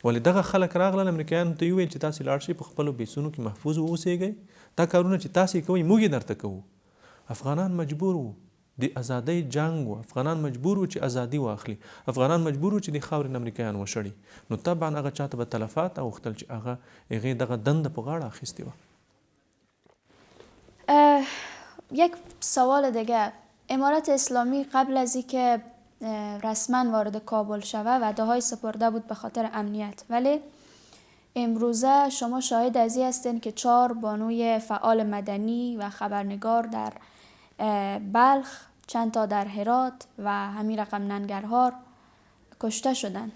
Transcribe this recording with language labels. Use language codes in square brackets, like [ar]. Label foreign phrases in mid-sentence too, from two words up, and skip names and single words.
[ps] ولې دغه خلک راغلل امریکایانو ته یې وویل چې تاسې لاړ شئ په خپلو بیسونو کې محفوظ واوسیږئ، دا کارونه چې تاسې کوئ موږ یې درته کوو. افغانان مجبور وو، د ازادۍ جنګ و، افغانان مجبور وو چې ازادي واخلي، افغانان مجبور وو چې د خاورې نه امریکایان وشړي. نو طبعا هغه چاته به تلفات اوښتل چې هغې دغه دنده په غاړه اخیستې وه. [fa] یک سوال دیگه، امارت اسلامی قبل از اینکه رسما وارد کابل شود وعده‌های سپرده بود به خاطر امنیت، ولی امروزه شما شاهد از این هستین که 4 بانوی فعال مدنی و خبرنگار در بلخ، چند تا در هرات و همین رقم ننگرهار کشته شدن.